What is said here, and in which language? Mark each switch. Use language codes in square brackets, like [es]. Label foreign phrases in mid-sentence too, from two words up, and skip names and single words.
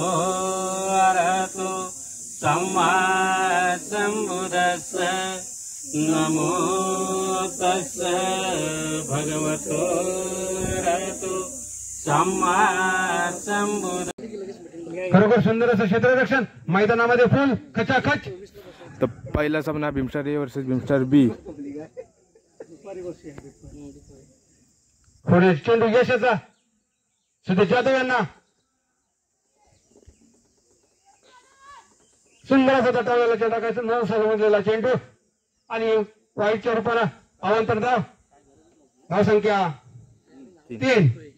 [pi] अरहतो सम्मा सम्बुद्धस्य नमो तस्य भगवतो अरहतो सम्मा सम्बुद्ध. [mr] खरोखर सुंदर असं क्षेत्ररक्षण मैदानामध्ये फुल खचाखच. तर पहिला सामना भीमस्टार ए वर्सेस भीमस्टार बी. पुढे चेंडू यशाचा सुदेश जाधव यांना सुंदर असा तटावलेला चेंडू टाकायचा, न समजलेला चेंडू आणि वाईटच्या रूपाला अवांतर धाव, धाव संख्या 3.